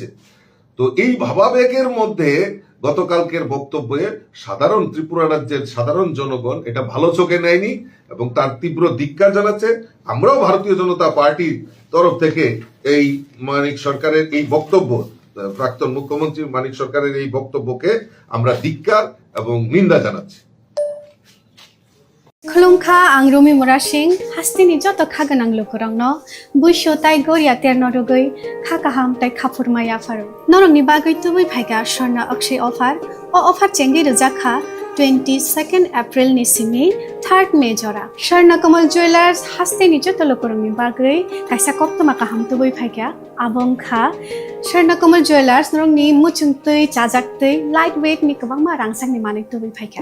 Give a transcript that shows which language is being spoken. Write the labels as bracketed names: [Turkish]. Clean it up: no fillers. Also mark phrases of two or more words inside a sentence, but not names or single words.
[Bangla] তো এই ভাবাবেগের মধ্যে গতকালকের বক্তব্যে সাধারণ ত্রিপুরা রাজ্যের সাধারণ জনগণ এটা ভালো চোখে নেয়নি এবং তার তীব্র ধিক্কার জানাচ্ছে। আমরাও ভারতীয় জনতা পার্টির তরফ থেকে এই মানিক সরকারের এই বক্তব্য, প্রাক্তন মুখ্যমন্ত্রী মানিক সরকারের এই বক্তব্যকে আমরা ধিক্কার এবং নিন্দা জানাচ্ছি। [Kok Borok] खुलुमखा आं रमि मुरा सिंह हास्तिनि जत खागोनां लोगोरांनो बुइसो ताइ गरिया तेरनरुगै खाकाहाम ताइ खाफुरमाया फारो नरंनि बागै तुबै फाइगा स्वर्णा अक्षय अफार ओ अफार चेंगि रजाखा 22 एप्रिल नि सिमि 3 मे जरा स्वर्णा कमल ज्वेलार्स हास्तिनि जत लोगोरांनि बागै काइसा कप्तमा काहाम तुबै फाइगा आबंखा स्वर्णा कमल ज्वेलार्स नरंनि मुचुंतै चाजाक्तै [English] light weight [Kok Borok] नि गोबांमा रांसांनि माने तुबै फाइगा